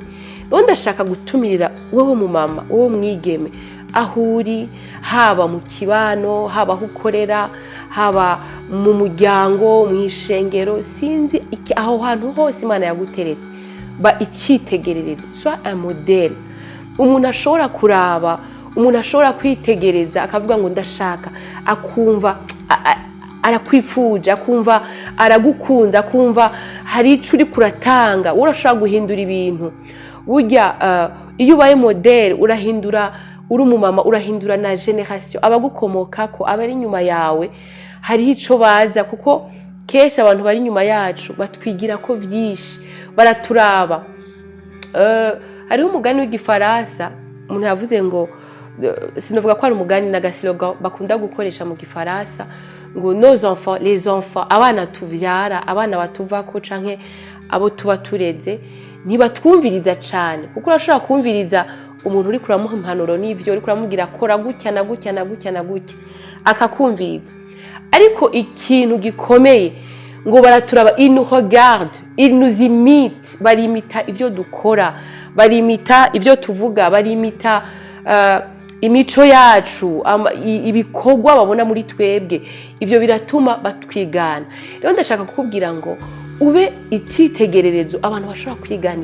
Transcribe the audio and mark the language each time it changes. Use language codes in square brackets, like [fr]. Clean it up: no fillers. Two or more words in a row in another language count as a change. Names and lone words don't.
[rn] None ndashaka gutumirira wowe mumama, wowe mwigeme, ahuri, haba mu kibano, haba aho ukorera, haba mu muryango, mu ishengero, sinzi aho hantu hose Imana yaguteretse, ba icitegererezo, [fr] soit un modèle. [rn] Umuntu ashobora kuraba, umuntu ashobora kwitegereza akavuga ngo ndashaka, akumva arakwifuje, akumva aragukunza kumva hari ico uri kuratanga urashaka guhindura ibintu burya iyo ubaye model urahindura uri umumama urahindura na generation abagukomokako abari inyuma yawe hariho ico baza kuko kesha abantu bari inyuma yacu batwigira ko vyinshi baraturaba hariho umugani w'igifaransa umuntu yavuze ngo sinovuga ko ari umugani na gaslogan bakunda gukoresha mu gifaransa ngo [fr] nos enfants les enfants [rn] abana tuvyara abana batuvako canke abo tuba tureze ntibatwumviriza cyane kuko urashobora kumviriza umuntu uri kuramuha impanuro n'ivyo uri kuramubwira kora gutya na gutya na gutya na gutya akakumviriza ariko ikintu gikomeye ngo baraturaba [fr] ils nous regardent ils nous imitent [rn] barimita ivyo dukora barimita ivyo tuvuga barimita imico yacu ibikorwa babona muri twebwe ivyo biratuma batwigana rero ndashaka kukubwira ngo ube icyitegererezo abantu bashobora kwigana